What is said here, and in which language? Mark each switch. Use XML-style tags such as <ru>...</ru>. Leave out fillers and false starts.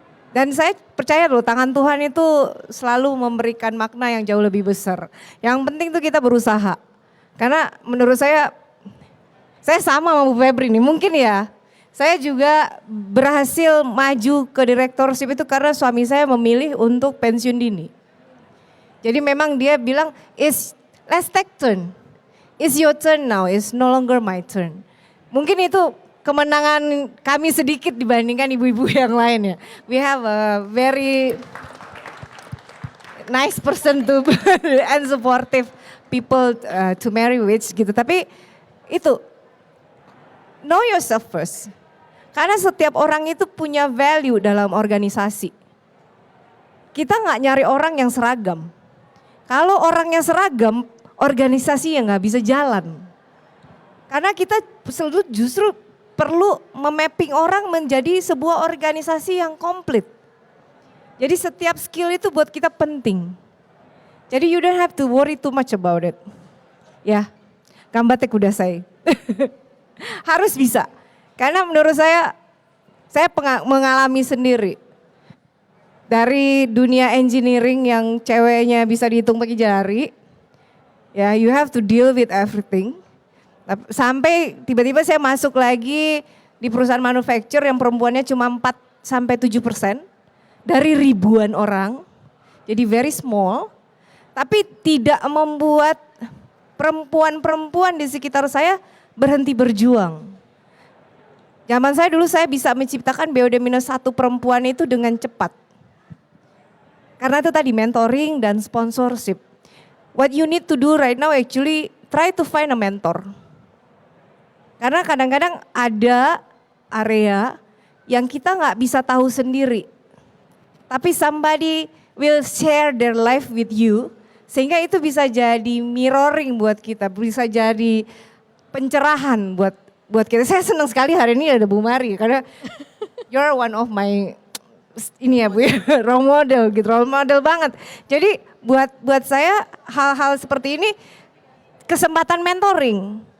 <id>Dan saya percaya loh, tangan Tuhan itu selalu memberikan makna yang jauh lebih besar. Yang penting tuh kita berusaha. Karena menurut saya sama sama Bu Febri nih, mungkin ya. Saya juga berhasil maju ke direktorship itu karena suami saya memilih untuk pensiun dini. Jadi memang dia bilang,</id> <en>let's take turn. It's your turn now, it's no longer my turn.</en> <id>Mungkin itu kemenangan kami sedikit dibandingkan ibu-ibu yang lain ya.</id> <en>We have a very nice person to and supportive people to marry with</en> <id>gitu. Tapi itu,</id> <en>know yourself first.</en> <id>Karena setiap orang itu punya value dalam organisasi. Kita nggak nyari orang yang seragam. Kalau orangnya seragam, organisasi yang nggak bisa jalan. Karena kita justru perlu memapping orang menjadi sebuah organisasi yang komplit. Jadi setiap skill itu buat kita penting. Jadi</id> <en>you don't have to worry too much about it.</en> <id>Ya, gambatek udah saya. Harus bisa. Karena menurut saya mengalami sendiri. Dari dunia engineering yang ceweknya bisa dihitung pakai jari.</id> <en>Ya, you have to deal with everything.</en> <id>Sampai tiba-tiba saya masuk lagi di perusahaan manufacture yang perempuannya cuma 4-7% dari ribuan orang. Jadi</id> <en>very small.</en> <id>Tapi tidak membuat perempuan-perempuan di sekitar saya berhenti berjuang. Zaman saya dulu saya bisa menciptakan BOD-1 perempuan itu dengan cepat. Karena itu tadi mentoring dan sponsorship.</id> <en>What you need to do right now actually try to find a mentor.</en> <id>Karena kadang-kadang ada area yang kita nggak bisa tahu sendiri. Tapi</id> <en>somebody will share their life with you.</en> <id>Sehingga itu bisa jadi mirroring buat kita, bisa jadi pencerahan buat kita. Saya senang sekali hari ini ada Bu Mari karena</id> <en>you're one of my</en> <id>ini ya Bu ya, role model gitu, role model banget. Jadi buat saya hal-hal seperti ini kesempatan mentoring.</id>